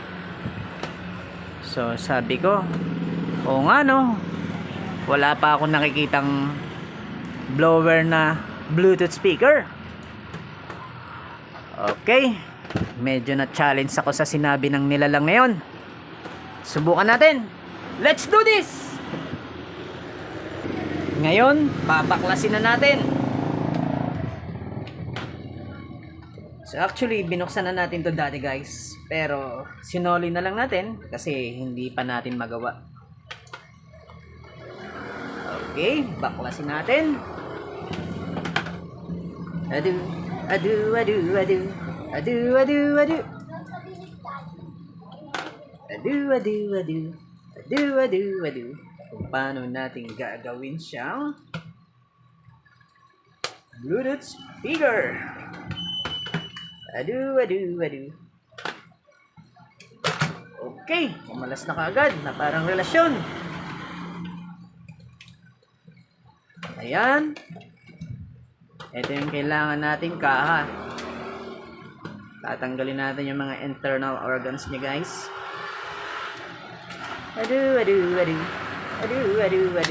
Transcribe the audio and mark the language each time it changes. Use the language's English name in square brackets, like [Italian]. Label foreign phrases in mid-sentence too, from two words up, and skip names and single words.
[Filipino] So sabi ko, oo nga no, wala pa akong nakikitang blower na [English] Bluetooth speaker. [Filipino] Okay, medyo na challenge ako sa sinabi ng nilalang na yun. Subukan natin. [English] Let's do this! [Filipino] Ngayon, babaklasin na natin. So actually, binuksan na natin to dati guys. Pero sinoli na lang natin kasi hindi pa natin magawa. Okay, baklasin natin. Adu, adu, adu, adu. Adu, adu, adu. Adu, adu, adu. Adu, adu, adu. Kung paano natin gagawin siyang [English] Bluetooth speaker. Adu, adu, adu. [Filipino] Okay, umalas na kaagad na parang relasyon. Ayan. Ito yung kailangan natin kaha. Tatanggalin natin yung mga [English] internal organs [Filipino] niya guys. Adu, adu, adu. Adu, adu, adu.